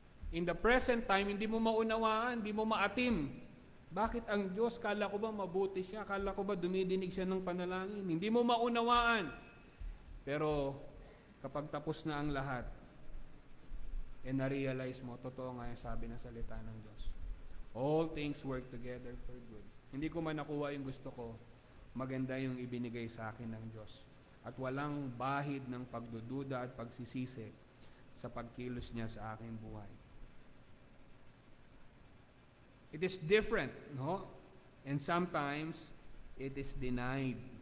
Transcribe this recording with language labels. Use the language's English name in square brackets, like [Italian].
[English] In the present time, [Filipino] hindi mo maunawaan, hindi mo maatim. Bakit ang Diyos, kala ko ba mabuti siya? Kala ko ba dumidinig siya ng panalangin? Hindi mo maunawaan. Pero kapag tapos na ang lahat, na-realize mo, totoo nga yung sabi ng salita ng Diyos. [English] All things work together for good. [Filipino] Hindi ko man nakuha yung gusto ko, maganda yung ibinigay sa akin ng Diyos. At walang bahid ng pagdududa at pagsisisi sa pagkilos niya sa aking buhay. [English] It is different, no? And sometimes, it is denied.